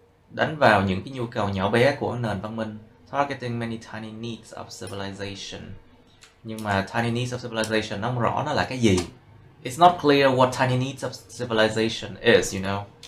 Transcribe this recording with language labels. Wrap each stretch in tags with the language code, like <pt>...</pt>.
<vi>Đánh vào những cái nhu cầu nhỏ bé của nền văn minh.</vi> <en>Targeting many tiny needs of civilization.</en> <vi>Nhưng mà</vi> <en>tiny needs of civilization</en> <vi>nó không rõ nó là cái gì.</vi> <en>It's not clear what tiny needs of civilization is, you know.</en>